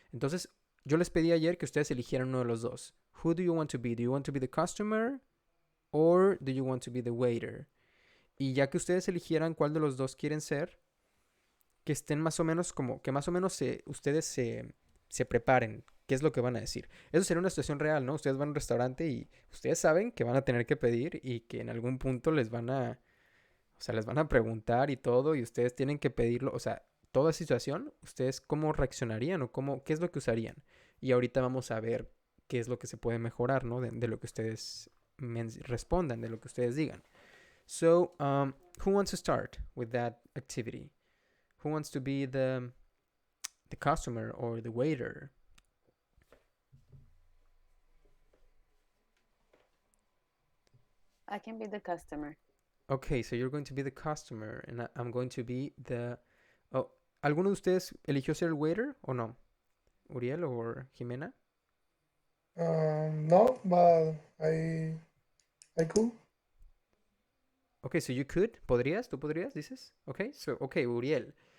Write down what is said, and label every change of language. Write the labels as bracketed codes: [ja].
[es] Entonces, yo les pedí ayer que ustedes eligieran uno de los dos. [en] Who do you want to be? Do you want to be the customer or do you want to be the waiter? [es] Y ya que ustedes eligieran cuál de los dos quieren ser, que estén más o menos ustedes se preparen. ¿Qué es lo que van a decir? Eso sería una situación real, ¿no? Ustedes van a un restaurante y ustedes saben que van a tener que pedir y que en algún punto les van a preguntar y todo y ustedes tienen que pedirlo. O sea, toda situación, ustedes cómo reaccionarían o qué es lo que usarían. Y ahorita vamos a ver qué es lo que se puede mejorar, ¿no? De lo que ustedes respondan, de lo que ustedes digan. [en] So, who wants to start with that activity? Who wants to be the customer or the waiter? I can be the customer. Okay, so you're going to be the customer and I'm going to be the... [es] Oh, ¿alguno de ustedes eligió ser el waiter o no? ¿Uriel o Jimena? [en] No, but I could. Okay, so you could, ¿podrías? ¿Tú podrías? Dices. Okay, so, okay, Uriel.